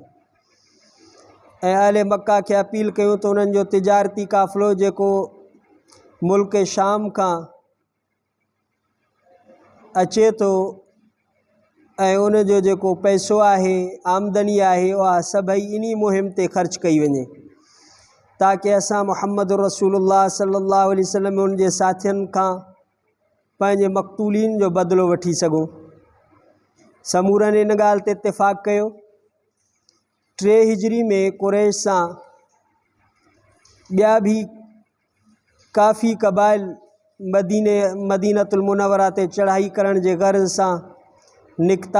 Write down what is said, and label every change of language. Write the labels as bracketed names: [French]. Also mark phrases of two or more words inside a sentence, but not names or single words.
[Sindhi] ऐं अहले मक्का खे अपील कयूं त उन्हनि जो तिजारती काफ़िलो जेको मुल्क शाम खां अचे थो ऐं उन जो जेको पैसो आहे, आमदनी आहे, उहा सभई इन्ही मुहिम ते ख़र्च कई वञे ताकि असां मुहम्मद रसूलुल्लाह [Arabic] صلى الله عليه وسلم [Sindhi] उन जे साथियुनि खां पंहिंजे मक़तूलीन जो बदिलो वठी सघूं। समूरनि इन ॻाल्हि ते इत्तिफ़ाक़ कयो। 3 हिजरी में कुरैश सां ॿिया बि काफ़ी क़बाइल मदीनतुल मुनव्वरा ते चढ़ाई करण जे गर्ज़ सां निकिता।